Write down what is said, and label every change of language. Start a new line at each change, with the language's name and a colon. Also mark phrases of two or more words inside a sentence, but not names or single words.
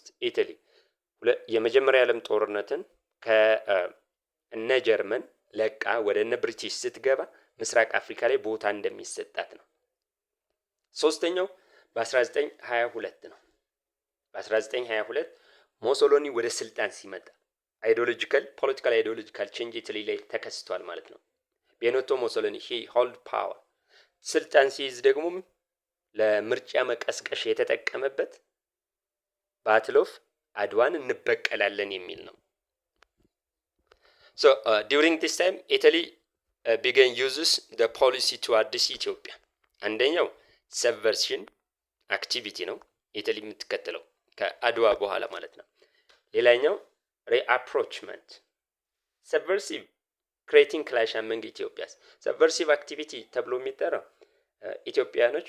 Amharic: ኢታሊ የመጀመሪያ ዓለም ጦርነትን ከእነ ጀርመን ለቃ ወደ እነ ብሪቲሽ ስትገባ ምስራቅ አፍሪካ ላይ ቦታ እንደሚሰጣት ነው። ሶስተኛው በ1922 ነው። በ1922 ሞሶሎኒ ወደ ስልጣን ሲመጣ
English: political ideological change
Amharic: ኢታሊ ላይ ተከስቷል ማለት ነው። ቤኒቶ ሞሶሎኒ
English: he hold power
Amharic: ስልጣን ሲይዝ ደግሞ ለምርጫ መቀስቀሽ የተጠቀመበት ባትል ኦፍ አድዋን እንበቀላለን የሚል ነው።
English: So during this time Italy began uses the policy towards Ethiopia። አንደኛው subversion activity
Amharic: ነው ኢታሊ የምትከተለው ከአድዋ በኋላ ማለት ነው። ሌላኛው
English: rapprochement subversive creating clash among Ethiopians። subversive activity
Amharic: ተብሎ የሚጠራው ኢትዮጵያኖች